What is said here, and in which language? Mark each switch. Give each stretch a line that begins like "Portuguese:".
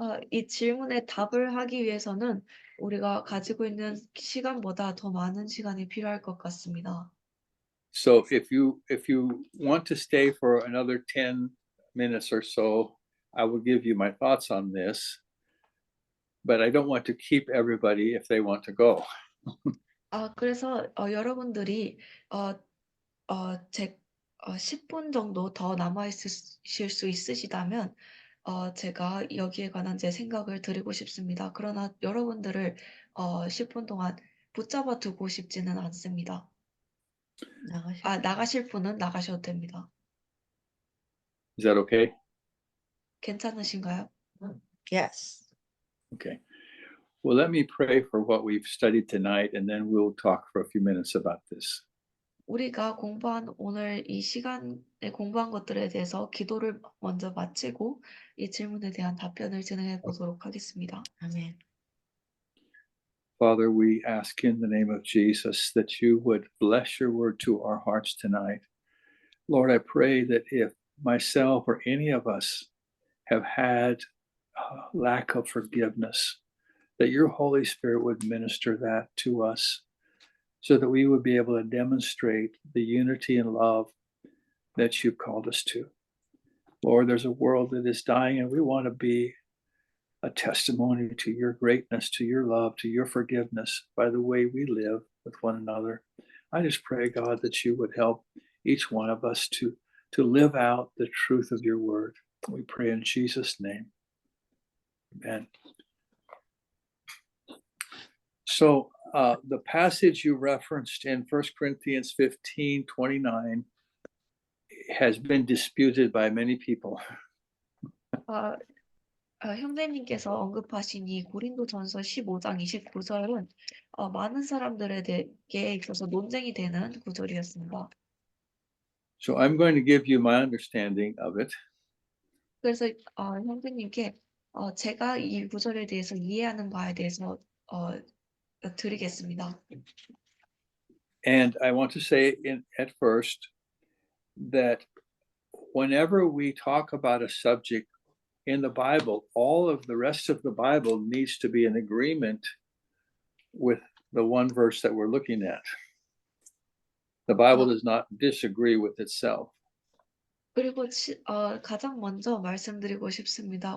Korean: 이 질문에 답을 하기 위해서는 우리가 가지고 있는 시간보다 더 많은 시간이 필요할 것 같습니다.
English: So if you want to stay for another 10 minutes or so, I will give you my thoughts on this, but I don't want to keep everybody if they want to go.
Korean: 그래서 여러분들이 10분 정도 더 남아 있으실 수 있으시다면 제가 여기에 관한 제 생각을 드리고 싶습니다. 그러나 여러분들을 10분 동안 붙잡아 두고 싶지는 않습니다. 나가실 분은 나가셔도 됩니다.
English: Is that okay?
Korean: 괜찮으신가요?
English: Yes. Okay. Well, let me pray for what we've studied tonight, and then we'll talk for a few minutes about this.
Korean: 우리가 오늘 이 시간에 공부한 것들에 대해서 기도를 먼저 마치고 이 질문에 대한 답변을 진행해 보도록 하겠습니다.
English: Amen. Father, we ask in the name of Jesus that you would bless your word to our hearts tonight. Lord, I pray that if myself or any of us have had lack of forgiveness, that your Holy Spirit would minister that to us so that we would be able to demonstrate the unity and love that you've called us to. Lord, there's a world that is dying, and we want to be a testimony to your greatness, to your love, to your forgiveness by the way we live with one another. I just pray, God, that you would help each one of us to live out the truth of your word. We pray in Jesus' name. Amen. So the passage you referenced in 1 Corinthians 15:29 has been disputed by many people.
Korean: 형제님께서 언급하신 이 고린도전서 15장 29절은 많은 사람들에게 있어서 논쟁이 되는 구절이었습니다.
English: So I'm going to give you my understanding of it.
Korean: 그래서 형제님께 제가 이 구절에 대해서 이해하는 바에 대해서 드리겠습니다.
English: And I want to say at first that whenever we talk about a subject in the Bible, all of the rest of the Bible needs to be in agreement with the one verse that we're looking at. The Bible does not disagree with itself.
Korean: 그리고 가장 먼저 말씀드리고 싶습니다.